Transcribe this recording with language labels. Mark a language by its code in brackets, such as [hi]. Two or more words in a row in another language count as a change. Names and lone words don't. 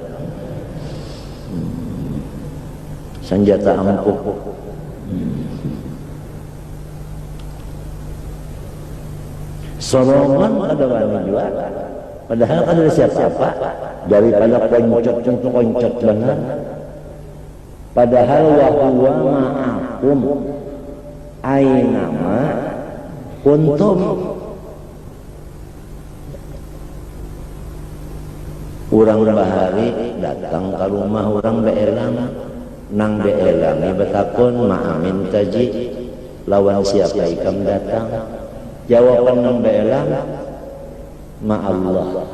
[bjn] senjata ampuh sorongan kada wani jual padahal kada siapa-siapa daripada koncot benar padahal [ar] وهو معكم أينما كنتم [bjn] urang bahari datang ke rumah orang beelang nang beelangi betakon ma'amin taji lawan siapa ikam datang jawaban nang beelang ma'allah